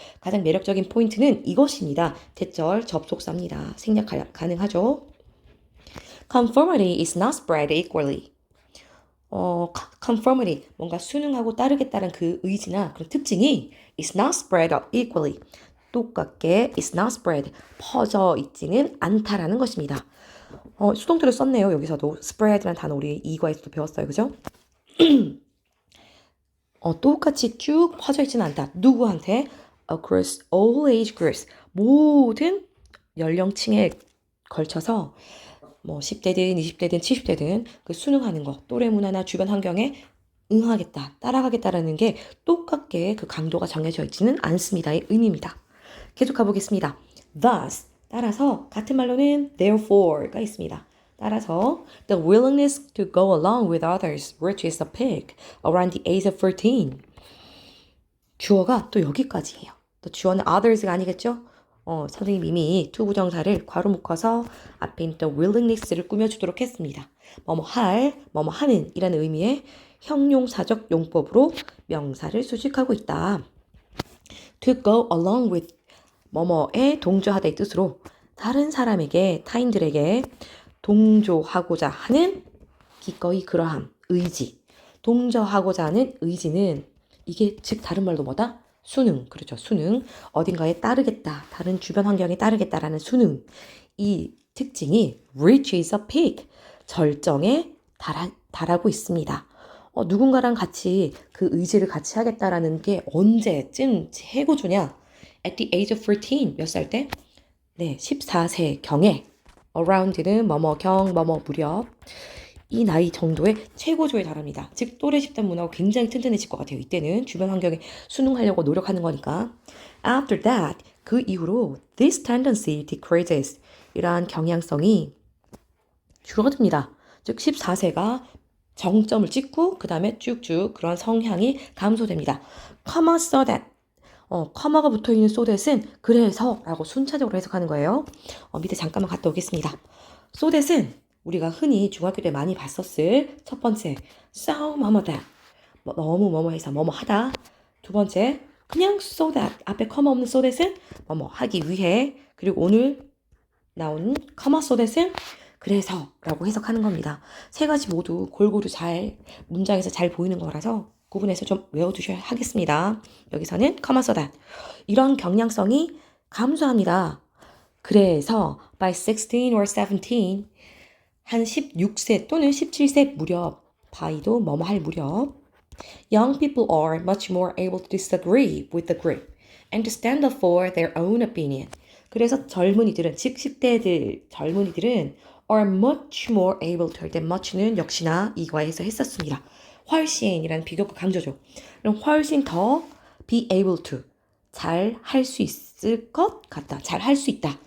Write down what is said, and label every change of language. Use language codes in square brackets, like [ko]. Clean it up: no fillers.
[ko] 가장 매력적인 포인트는 이것입니다. 대절 접속사입니다. 생략 가능하죠. [en] Conformity is not spread equally. [ko] conformity 뭔가 순응하고 따르겠다는 그 의지나 그런 특징이 [en] is not spread equally [ko] 똑같게 [en] is not spread [ko] 퍼져 있지는 않다라는 것입니다. 수동태를 썼네요. 여기서도 spread라는 단어 우리 이과에서도 배웠어요. 그죠? 똑같이 쭉 퍼져 있지는 않다. 누구한테? [en] Across all age groups. [ko] 모든 연령층에 걸쳐서 뭐 10대든 20대든 70대든 그 순응하는 거, 또래 문화나 주변 환경에 응하겠다, 따라가겠다라는 게 똑같게 그 강도가 정해져 있지는 않습니다의 의미입니다. 계속 가보겠습니다. Thus, 따라서 같은 말로는 therefore가 있습니다. 따라서 [en] the willingness to go along with others reaches a peak around the age of 13. [ko] 주어가 또 여기까지예요. 또 주어는 others가 아니겠죠? 선생님 이미 투부정사를 괄호 묶어서 앞에 있는 [en] the willingness [ko] 를 꾸며주도록 했습니다. 뭐뭐 할, 뭐뭐 하는 이라는 의미의 형용사적 용법으로 명사를 수식하고 있다. [en] To go along with [ko] 뭐뭐에 동조하다의 뜻으로 다른 사람에게, 타인들에게 동조하고자 하는 기꺼이 그러함, 의지. 동조하고자 하는 의지는 이게 즉 다른 말로 뭐다? 순응, 그렇죠. 순응. 어딘가에 따르겠다, 다른 주변 환경에 따르겠다라는 순응. 이 특징이 [en] reaches a peak, [ko] 절정에 달하고 있습니다. 누군가랑 같이 그 의지를 같이 하겠다라는 게 언제쯤 최고조냐? [en] At the age of 13, [ko] 몇 살 때? 네, 14세 경에 around는 뭐뭐경, 뭐뭐 무렵. 이 나이 정도의 최고조에 달합니다. 즉 또래 집단 문화가 굉장히 튼튼해질 것 같아요. 이때는 주변 환경에 순응하려고 노력하는 거니까. [en] After that, [ko] 그 이후로 [en] this tendency decreases. [ko] 이러한 경향성이 줄어듭니다. 즉 14세가 정점을 찍고 그 다음에 쭉쭉 그런 성향이 감소됩니다. [en] comma so that. [ko] 커마가 붙어있는 so that은 그래서 라고 순차적으로 해석하는 거예요. 밑에 잠깐만 갔다 오겠습니다. so that은 우리가 흔히 중학교 때 많이 봤었을 첫 번째 so 뭐뭐다 너무 뭐뭐해서 뭐뭐하다. 두 번째 그냥 so that 앞에 커마 없는 so that은 뭐뭐 하기 위해. 그리고 오늘 나온 커마 so that은 그래서 라고 해석하는 겁니다. 세 가지 모두 골고루 잘 문장에서 잘 보이는 거라서 구분해서 좀 외워두셔야 하겠습니다. 여기서는 커마 so that 이런 경향성이 감소합니다. 그래서 [en] by 16 or 17 [ko] 한 16세 또는 17세 무렵, by도 뭐뭐 할 무렵, [en] young people are much more able to disagree with the group and to stand up for their own opinion. [ko] 그래서 젊은이들은, 즉 10대들 젊은이들은 [en] are much more able to [ko] 할 때 much는 역시나 이과에서 했었습니다. 훨씬이라는 비교가 강조죠. 그럼 훨씬 더 [en] be able to [ko] 잘 할 수 있을 것 같다. 잘 할 수 있다.